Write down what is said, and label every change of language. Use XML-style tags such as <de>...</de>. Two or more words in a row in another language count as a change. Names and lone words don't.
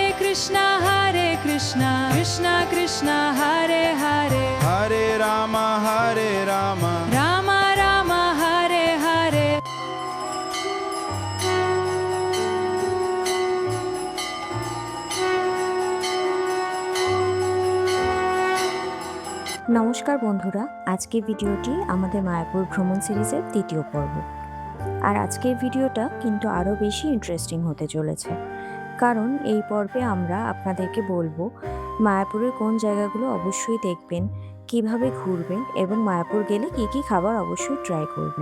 <sa>Krishna Krishna Krishna Hare Hare Hare Rama Rama Rama Hare Hare</sa> <bn>নমস্কার বন্ধুরা, আজকের ভিডিওটি আমাদের মায়াপুর ভ্রমণ সিরিজের দ্বিতীয় পর্ব। আর আজকের ভিডিওটা কিন্তু আরও বেশি ইন্টারেস্টিং হতে চলেছে, কারণ এই পর্বে আমরা আপনাদেরকে বলবো মায়াপুরের কোন জায়গাগুলো অবশ্যই দেখবেন, কিভাবে ঘুরবেন এবং মায়াপুর গেলে কী কী খাবার অবশ্যই ট্রাই করবেন।</bn>